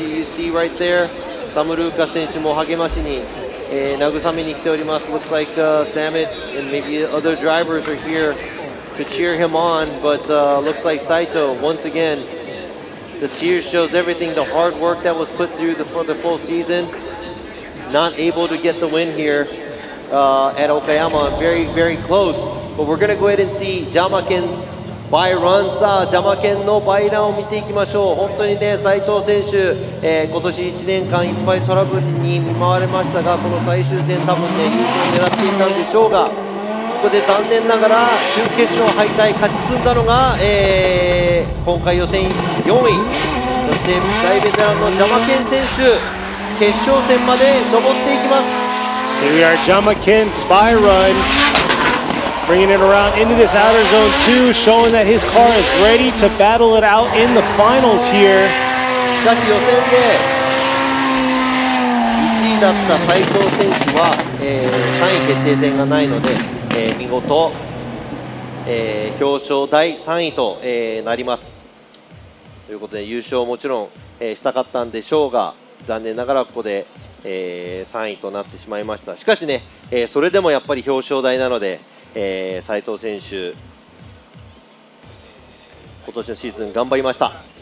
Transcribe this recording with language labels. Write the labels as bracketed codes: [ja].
[en] You see right there, [ja] Samuruka 選手も励ましに、慰めに来ております。 [en] Looks like Samich and maybe other drivers are here to cheer him on, but looks like Saito, once again, the cheer shows everything, the hard work that was put through for the full season, not able to get the win here at Okayama, very, very close, but we're going to go ahead and see Jyamaken's by run. [ja] さあ、Jyamakenのバイランを見ていきましょう。本当にね、斉藤選手、今年1年間いっぱいトラブルに見舞われましたが、この最終戦多分ね、優勝を狙っていたんでしょうが、こで残念ながら準決勝敗退、勝ち進んだのが、今回予選4位、そして大ベテランのジャマケン選手、決勝戦まで登っていきます。 [en] Here we are, Jyamaken's by run, bringing it around into this outer zone 2, showing that his car is ready to battle it out in the finals here. [ja] しかし予選で1位だった斉藤選手は、3位決定戦がないので、見事、表彰台3位と、なります。ということで優勝もちろん、したかったんでしょうが、残念ながらここで、3位となってしまいました。しかしね、それでもやっぱり表彰台なので、斉藤選手、今年のシーズン頑張りました。